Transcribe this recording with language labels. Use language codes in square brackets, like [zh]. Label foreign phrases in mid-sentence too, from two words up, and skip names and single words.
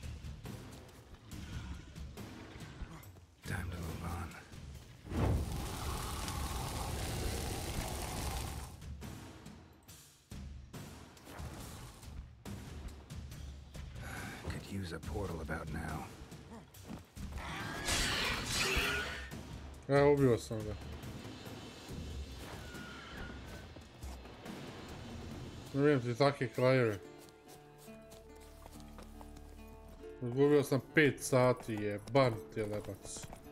[en] Time to move on. Use a portal about now. [sr] Ubio sam ga. Ne vidim ti takve krajeve. Izgubio sam 5 sati, jeban ti je lebac.